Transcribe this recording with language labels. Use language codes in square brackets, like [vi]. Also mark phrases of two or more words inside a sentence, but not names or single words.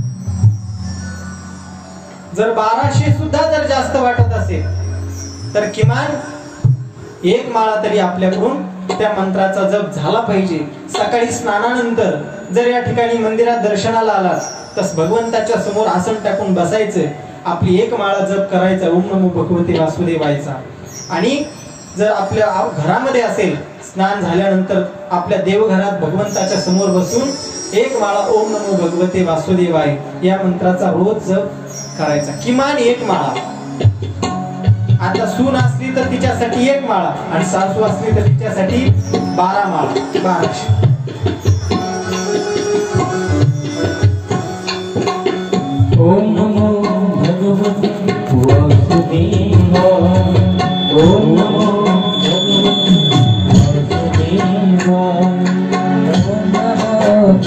[mr] जर 1200 सुद्धा जर जास्त वाटत असेल तर किमान 1 माळा तरी आपल्याकडून त्या मंत्राचा जप झाला पाहिजे. सकाळी स्नानानंतर जर या ठिकाणी मंदिरात दर्शनाला आलात तर भगवंताच्या समोर आसन टाकून बसायचं, आपली 1 माळा जप करायचा [sa] ओम नमो भगवते वासुदेवायचा. [mr] आणि जर आपल्या घरामध्ये असेल, स्नान झाल्यानंतर आपल्या देवघरात भगवंताच्या समोर बसून 1 माळा [sa] ओम नमो भगवते वासुदेवाय [mr] या मंत्राचा रोज जप करायचा, किमान 1 माळा. आता सून असली तर तिच्यासाठी 1 माळा आणि सासू असली तर तिच्यासाठी 12 माळा. 1200. [sa] ओम नमो भगवते वासुदेवाय, ओम नमो भगवते वासुदेवाय, ओम नमो